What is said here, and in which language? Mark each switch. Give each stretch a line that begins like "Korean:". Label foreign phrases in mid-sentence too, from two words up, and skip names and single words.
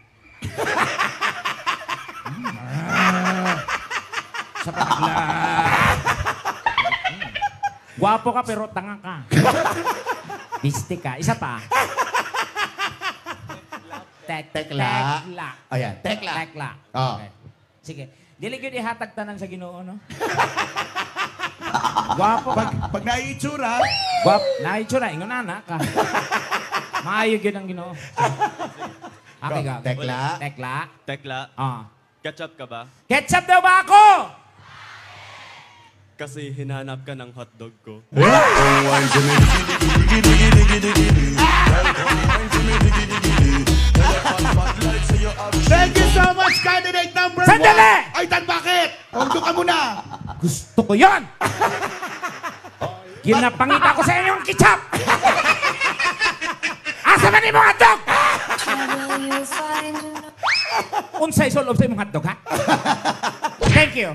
Filipino: Sa Tekla. Gwapo ka pero tanga ka.
Cebuano: Bisti ka. Isa pa.
Filipino: Tekla. Ayan, Tekla. Tekla. Oh. Okay. Sige.
Cebuano: Dili gyud ihatag tanan sa Ginoo, no? Gwapo ka. Pag naiitsura, Gwap, naitsura, ingon na ka. Maayo gyud ang Ginoo.
Filipino: Okay, go. Tekla. Tekla. Tekla. Ketchup ka ba? Ketchup daw ba ako? Kasi hinahanap ka ng hotdog ko.
English: thank you so much, candidate number 1.
Filipino: Sandali! Ay, bakit? Huwag ka muna. Gusto ko yon.
Cebuano: Ginapangita ko sa inyo yung ketchup. Asa man imong hotdog? Unsay solve sa imong hotdog, ha?
English: Thank you.